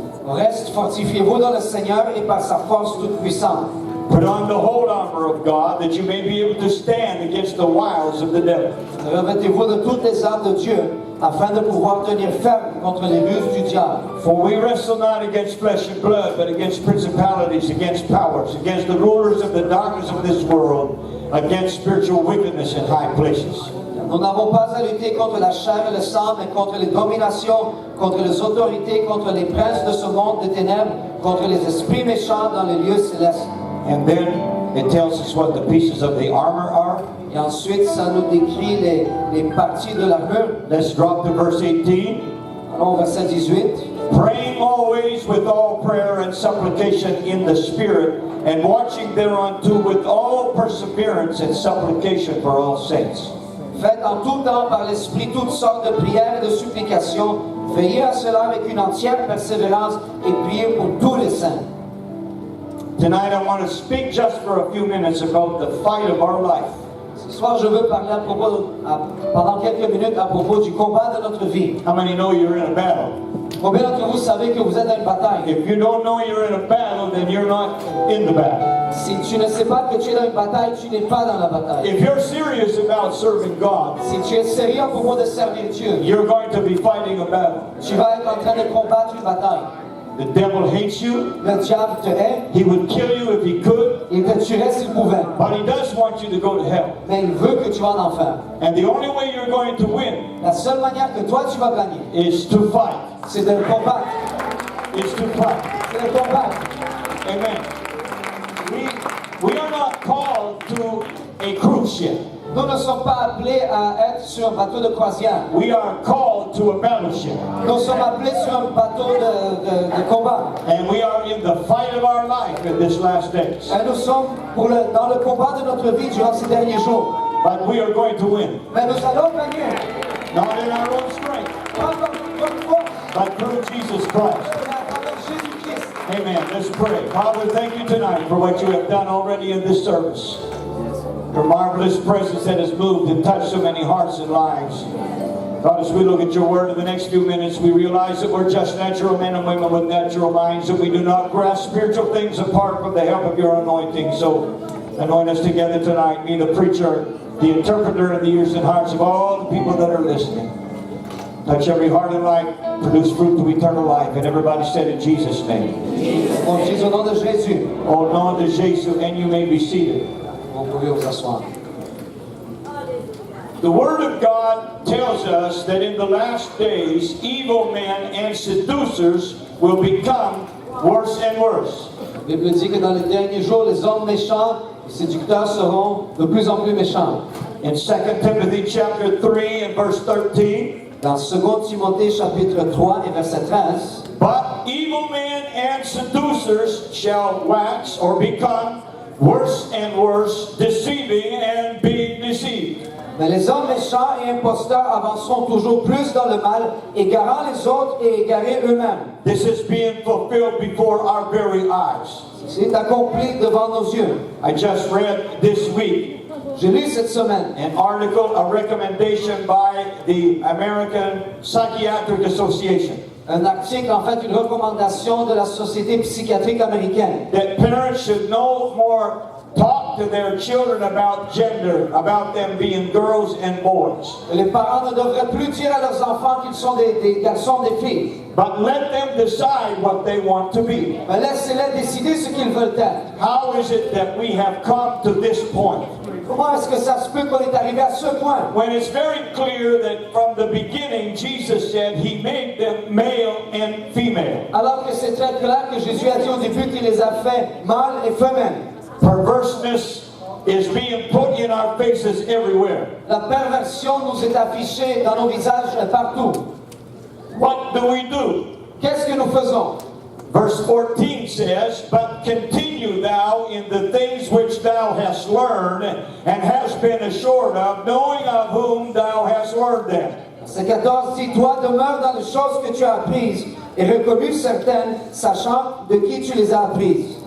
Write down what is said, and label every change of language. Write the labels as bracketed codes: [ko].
[fr] Reste fortifiez-vous dans le Seigneur et par sa force toute puissante. [en] Put on the whole armor of God that you may be able to stand against the wiles of the devil. [fr] Revêtez-vous de toutes les armes de Dieu afin de pouvoir tenir ferme contre les ruses du diable. [en] For we wrestle not against flesh and blood, but against principalities, against powers, against the rulers of the darkness of this world, against spiritual wickedness in high places. [fr] Nous n'avons pas à lutter contre la chair et le sang, mais contre les dominations, contre les autorités, contre les princes de ce monde des ténèbres, contre les esprits méchants dans les lieux célestes. [en] And then it tells us what the pieces of the armor are. [fr] Et ensuite, ça nous décrit les parties de l'armure. [en] Let's drop to verse 18. [fr] Allons au verset 18. [en] Praying always with all prayer and supplication in the Spirit, and watching thereunto with all perseverance and supplication for all saints. [fr] Faites en tout temps par l'Esprit toutes sortes de prières et de supplications. Veillez à cela avec une entière persévérance et priez pour tous les saints. [en] Tonight I want to speak just for a few minutes about the fight of our life. [fr] Ce soir, je veux parler pendant quelques minutes à propos du combat de notre vie. [en] How many know you're in a battle? [fr] Combien d'entre vous savez que vous êtes dans une bataille? [en] If you don't know you're in a battle, then you're not in the battle. [fr] Si tu ne sais pas que tu es dans une bataille, tu n'es pas dans la bataille. [en] If you're serious about serving God, [fr] Si tu es sérieux à propos de servir Dieu, [en] you're going to be fighting a battle. [fr] tu vas être en train de combattre une bataille. [en] The devil hates you. [fr] Le diable te hait, [en] He would kill you if he could, [fr] il te tuerait s'il pouvait. [en] but he does want you to go to hell. [fr] Mais il veut que tu vas en enfer. [en] And the only way you're going to win [fr] La seule manière que toi tu vas gagner, [en] is to fight. [fr] c'est de le combattre. [en] Is to fight. [fr] C'est de le combattre. [en] Amen. We are not called to a cruise ship. [fr] Nous ne sommes pas appelés à être sur un bateau de croisière. [en] We are called to a battleship. [fr] Nous sommes appelés sur un bateau de combat. [en] And we are in the fight of our life in this last days. [fr] Et nous sommes dans le combat de notre vie durant ces derniers jours. [en] But we are going to win. [fr] Mais nous allons gagner. [en] Not in our own strength, [fr] Pas par notre force, [en] but through Jesus Christ. [fr] mais à travers Jésus-Christ. [en] Amen. Let's pray. Father, thank you tonight for what you have done already in this service. Your marvelous presence that has moved and touched so many hearts and lives. God, as we look at your word in the next few minutes, we realize that we're just natural men and women with natural minds, that we do not grasp spiritual things apart from the help of your anointing. So, anoint us together tonight. Be the preacher, the interpreter, and the ears and hearts of all the people that are listening. Touch every heart and life, produce fruit to eternal life. And everybody said in Jesus' name. [fr] Au nom de Jésus. Au nom de Jésus, [en] and you may be seated. [fr] Vous pouvez vous asseoir. [en] The Word of God tells us that in the last days, evil men and seducers will become worse and worse. [fr] La Bible dit que dans les derniers jours, les hommes méchants et séducteurs seront de plus en plus méchants. [en] In 2 Timothy chapter 3 and verse 13, [fr] Dans 2 Timothée chapitre 3 et verset 13, [en] but evil men and seducers shall wax or become worse and worse, deceiving and being deceived. [fr] mais les hommes méchants et imposteurs avanceront toujours plus dans le mal, égarant les autres et égarés eux-mêmes. [en] This is being fulfilled before our very eyes. [fr] C'est accompli devant nos yeux. [en] I just read this week [fr] J'ai lu cette semaine [en] an article, a recommendation by the American Psychiatric Association [fr] un article, en fait une recommandation de la Société psychiatrique américaine, [en] that parents should no more talk to their children about gender, about them being girls and boys, [fr] Les parents ne devraient plus dire à leurs enfants qu'ils sont des garçons, des filles. [en] but let them decide what they want to be. [fr] Mais laissez-les décider ce qu'ils veulent être. [en] How is it that we have come to this point [fr] Comment est-ce que ça se peut qu'on est arrivé à ce point? [en] when it's very clear that from the beginning Jesus said he made them male and female? [fr] Alors que c'est très clair que Jésus a dit au début qu'il les a fait mâles et femelles. [en] Perverseness is being put in our faces everywhere. [fr] La perversion nous est affichée dans nos visages partout. [en] What do we do? [fr] Qu'est-ce que nous faisons? [en] Verse 14 says, but continue thou in the things which thou hast learned and hast been assured of, knowing of whom thou hast learned them. [fr] Verset 14 dit, toi demeure dans les choses que tu as apprises et reconnues certaines, sachant de qui tu les as apprises.